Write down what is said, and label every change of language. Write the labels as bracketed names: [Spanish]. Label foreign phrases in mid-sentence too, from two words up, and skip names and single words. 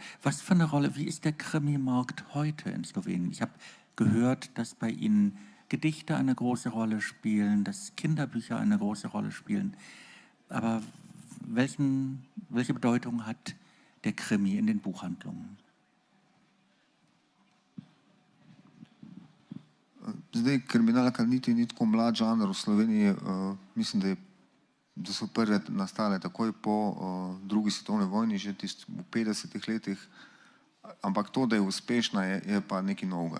[German] Was für eine Rolle, wie ist der Krimi-Markt heute in Slowenien? Ich habe gehört, dass bei Ihnen Gedichte eine große Rolle spielen, dass Kinderbücher eine große Rolle spielen. Aber welche Bedeutung hat der Krimi in den Buchhandlungen? [Slovenian] Zdaj, kriminalka niti ni tako mlad žanr v Sloveniji. Mislim, da so prve nastale takoj po drugi svetovni vojni, že v 50-ih letih. Ampak to, da je uspešna, je pa nekaj novega.